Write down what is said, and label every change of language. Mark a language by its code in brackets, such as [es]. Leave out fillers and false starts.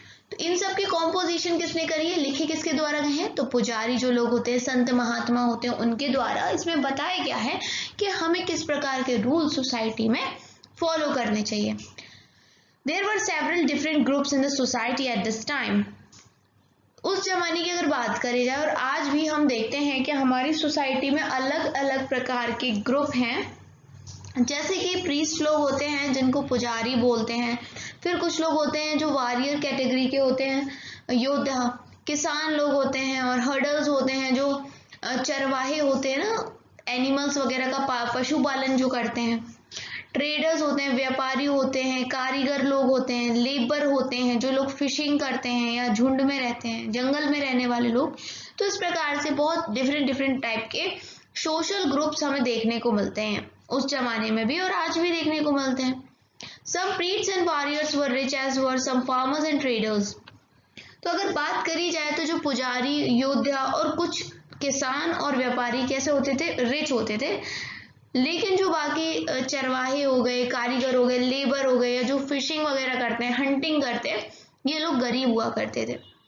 [hi] तो इन सब की कॉम्पोजिशन किसने करी है, लिखे किसके द्वारा गए हैं, तो पुजारी जो लोग होते हैं, संत महात्मा होते हैं, उनके द्वारा इसमें बताया गया है कि हमें किस प्रकार के रूल सोसाइटी में फॉलो करने चाहिए। [en] There were several different groups in the society at this time. [hi] उस जमाने की अगर बात करी जाए, और आज भी हम देखते हैं कि हमारी सोसाइटी में अलग अलग प्रकार के ग्रुप हैं। जैसे कि प्रीस्ट लोग होते हैं जिनको पुजारी बोलते हैं, फिर कुछ लोग होते हैं जो वॉरियर कैटेगरी के होते हैं, योद्धा, किसान लोग होते हैं, और हर्डर्स होते हैं जो चरवाहे होते हैं ना, एनिमल्स वगैरह का पशुपालन जो करते हैं, ट्रेडर्स होते हैं, व्यापारी होते हैं, कारीगर लोग होते हैं, लेबर होते हैं जो लोग फिशिंग करते हैं या झुंड में रहते हैं, जंगल में रहने वाले लोग। तो इस प्रकार से बहुत डिफरेंट डिफरेंट टाइप के सोशल ग्रुप्स हमें देखने को मिलते हैं, उस जमाने में भी और आज भी देखने को मिलते हैं। [en] Some priests and warriors were rich as were some farmers and traders. [hi] तो अगर बात करी जाए तो जो पुजारी, योद्धा और कुछ किसान और व्यापारी कैसे होते थे, रिच होते थे, लेकिन जो बाकी चरवाहे हो गए, कारीगर हो गए, लेबर हो गए, या जो फिशिंग वगैरह करते हैं, हंटिंग करते हैं, ये लोग गरीब हुआ करते थे।